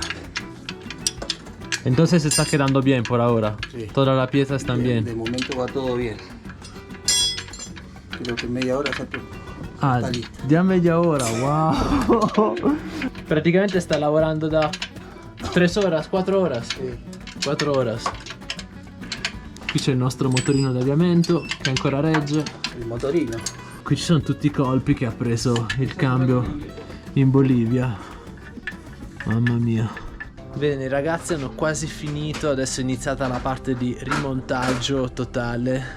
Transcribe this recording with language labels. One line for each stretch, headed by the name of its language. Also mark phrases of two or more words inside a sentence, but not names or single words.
Spanish: Entonces se está quedando bien por ahora. Sí. Todas las piezas están bien. De momento va todo bien. Creo que en media hora Ah, está listo.
Italian: già media ora, wow. Praticamente sta lavorando da 3 horas, 4 horas.
Spanish: Sí. 4 horas.
Italian: Qui c'è il nostro motorino d'avviamento che ancora regge.
Spanish: El motorino.
Italian: Qui ci sono tutti i colpi che ha preso il cambio in Bolivia. Mamma mia. Bene, i ragazzi hanno quasi finito, adesso è iniziata la parte di rimontaggio totale.